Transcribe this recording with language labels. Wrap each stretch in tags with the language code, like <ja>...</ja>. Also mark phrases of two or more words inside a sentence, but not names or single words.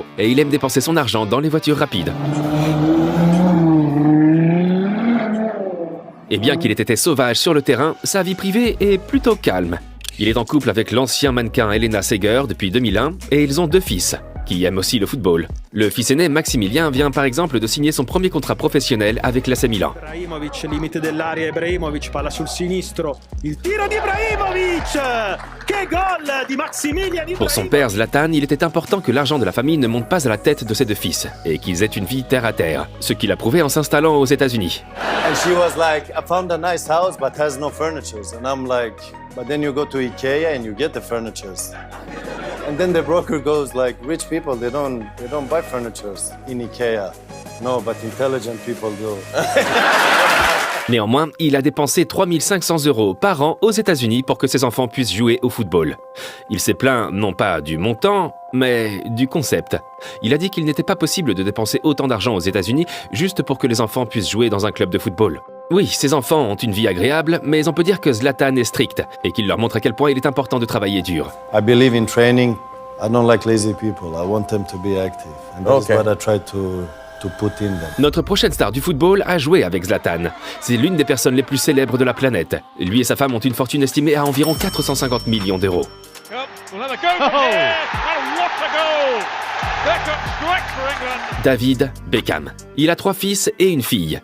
<fr>Et il aime dépenser son argent dans les voitures rapides. Et bien qu'il ait été sauvage sur le terrain, sa vie privée est plutôt calme. Il est en couple avec l'ancien mannequin Elena Seger depuis 2001 et ils ont 2 fils, qui aiment aussi le football. Le fils aîné Maximilien vient par exemple de signer son premier contrat professionnel avec l'AC Milan.</fr> <it>Ibrahimović, limite dell'area, Ibrahimović, palla sul sinistro, il tiro di Ibrahimović! Che gol di Maximilian Ibrahimović!</it> <fr>Pour son père Zlatan, il était important que l'argent de la famille ne monte pas à la tête de ses 2 fils et qu'ils aient une vie terre à terre, ce qu'il a prouvé en s'installant aux États-Unis.</fr> <en>And she was like, I found a nice house but has no furniture. And I'm like, but then you go to IKEA and you get the furniture. And then the broker goes like, rich people, they don't buy furniture in IKEA. No, but intelligent people do.</en> <fr>Néanmoins, il a dépensé 3 500 € par an aux États-Unis pour que ses enfants puissent jouer au football. Il s'est plaint non pas du montant, mais du concept. Il a dit qu'il n'était pas possible de dépenser autant d'argent aux États-Unis juste pour que les enfants puissent jouer dans un club de football. Oui, ses enfants ont une vie agréable, mais on peut dire que Zlatan est strict et qu'il leur montre à quel point il est important de travailler dur.</fr> <en>I believe in training. I don't like lazy people. I want them to be active. And that's what I try to put in them.</en> <fr>Notre prochaine star du football a joué avec Zlatan. C'est l'une des personnes les plus célèbres de la planète. Lui et sa femme ont une fortune estimée à environ 450 millions €. David Beckham. Il a 3 fils et une fille.</fr>